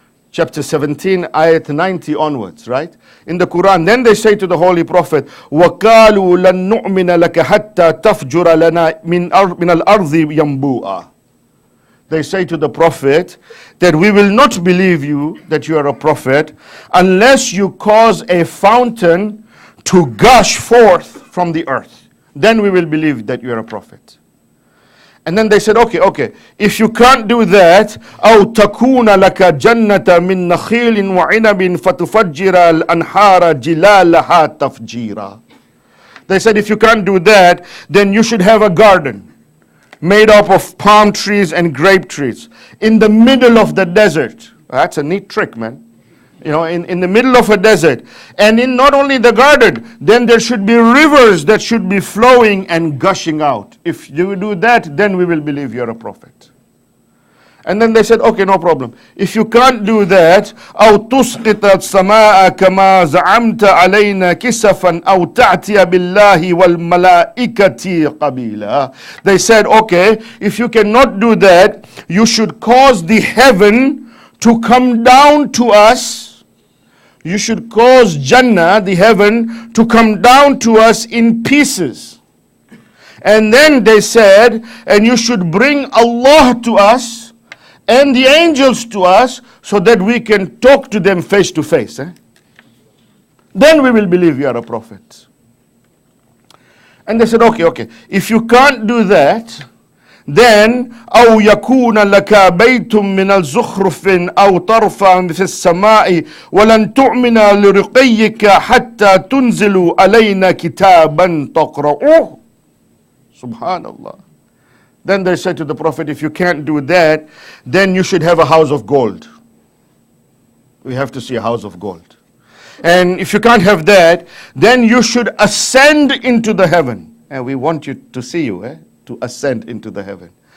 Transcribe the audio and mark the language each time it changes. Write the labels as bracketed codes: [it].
[en] Chapter 17, ayat 90 onwards, right? In the Quran, then they say to the Holy Prophet, [ar] وَقَالُوا لَن نُؤْمِنَ لَكَ حَتَّى تَفْجُرَ لَنَا مِنَ الْأَرْضِ يَنْبُوءً. [en] They say to the Prophet that we will not believe you that you are a prophet unless you cause a fountain to gush forth from the earth. Then we will believe that you are a prophet. And then they said, okay, if you can't do that, [ar] أَوْ تَكُونَ لَكَ جَنَّةً مِّن نَخِيلٍ وَعِنَبٍ فَتُفَجِّرَ الْأَنْهَارَ جِلَالَهَا تَفْجِيرًا. [en] They said, if you can't do that, then you should have a garden made up of palm trees and grape trees in the middle of the desert. That's a neat trick, man. You know, in the middle of a desert. And in not only the garden, then there should be rivers that should be flowing and gushing out. If you do that, then we will believe you're a prophet. And then they said, okay, no problem. If you can't do that, [ar] أو تسقط السماء كما زعمت علينا كسفا أو تأتي بالله والملائكة قبيلا. [en] They said, okay, if you cannot do that, you should cause the heaven to come down to us. You should cause Jannah, the heaven, to come down to us in pieces. And then they said, and you should bring Allah to us and the angels to us so that we can talk to them face to face. Then we will believe you are a prophet. And they said, okay, if you can't do that, then [ar] أو يكون لك بيت من الزخرف أو ترفع في السماء ولن تؤمن لرقيك حتى تنزل علينا كتابا تقرؤه. Subhanallah. [en] Then they said to the Prophet, if you can't do that, then you should have a house of gold. We have to see a house of gold. And if you can't have that, then you should ascend into the heaven. And we want you to see you, to ascend into the heaven.